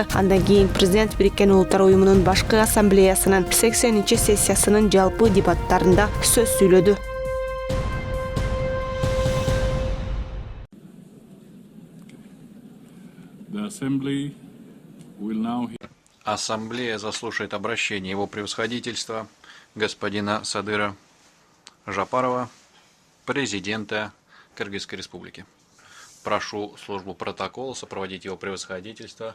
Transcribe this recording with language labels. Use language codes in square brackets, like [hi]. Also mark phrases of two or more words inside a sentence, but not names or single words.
[ky] Андан кийин президент Бириккен Улуттар Уюмунун башкы ассамблеясынын 80-сессиясынын жалпы дебаттарында сөз сүйлөдү. [ru] Ассамблея заслушает обращение Его Превосходительства господина Садыра Жапарова, президента Кыргызской Республики. Прошу службу протокола сопроводить Его Превосходительство.